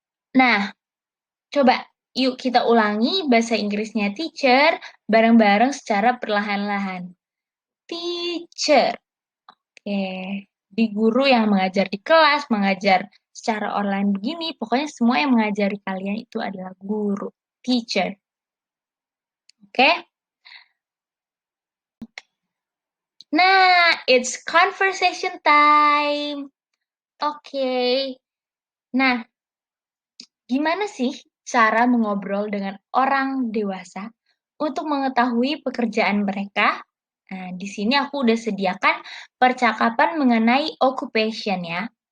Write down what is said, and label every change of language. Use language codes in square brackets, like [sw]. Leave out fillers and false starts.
[id] Nah, coba yuk kita ulangi bahasa Inggrisnya teacher bareng-bareng secara perlahan-lahan. Teacher. Oke. Di guru yang mengajar di kelas, mengajar secara online begini, pokoknya semua yang mengajari kalian itu adalah guru, teacher. Oke? [en] Nah, it's conversation time. [id] Oke. Nah, gimana sih cara mengobrol dengan orang dewasa untuk mengetahui pekerjaan mereka? Nah, di sini aku udah sediakan percakapan mengenai occupation ya.